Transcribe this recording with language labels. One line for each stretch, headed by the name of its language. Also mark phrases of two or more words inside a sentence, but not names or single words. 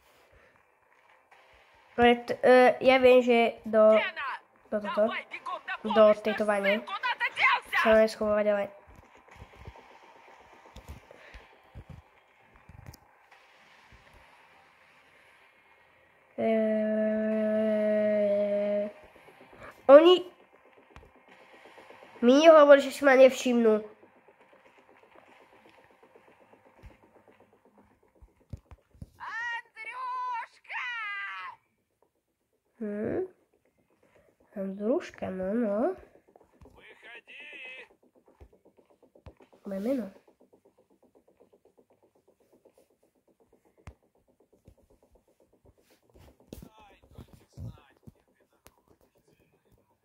Slovak: Dobre, ja viem, že do
Russian: Лена!
Slovak: toto,
Russian: Давай, бегом на
Slovak: do
Russian: помощь,
Slovak: tejto
Russian: наш
Slovak: vane
Russian: сын куда-то делся!
Slovak: sa máme schovávať, ale... Oni mi nehovorí, že si ma nevšimnú.
Russian: Андрюшка!
Slovak: Andruška, no.
Russian: Выходи.
Slovak: Moje meno.
Russian: Дай только знать, где ты находишься.